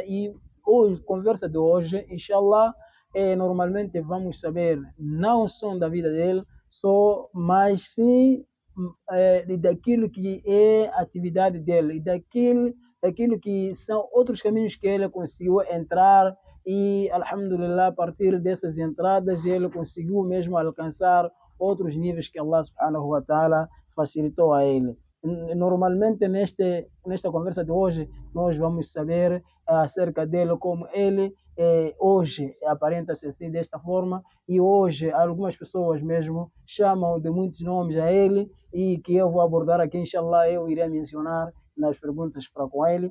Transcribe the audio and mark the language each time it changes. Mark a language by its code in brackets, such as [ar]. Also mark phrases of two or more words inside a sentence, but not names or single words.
[pt] E a conversa de hoje, inshallah, normalmente vamos saber não só da vida dele, mas sim daquilo que é a atividade dele, e daquilo que são outros caminhos que ele conseguiu entrar, e alhamdulillah, a partir dessas entradas ele conseguiu mesmo alcançar outros níveis que Allah [ar] سبحانه وتعالى [pt] facilitou a ele. Normalmente nesta conversa de hoje nós vamos saber acerca dele, como ele hoje aparenta-se assim desta forma, e hoje algumas pessoas mesmo chamam de muitos nomes a ele, e que eu vou abordar aqui, inshallah, eu irei mencionar nas perguntas para com ele.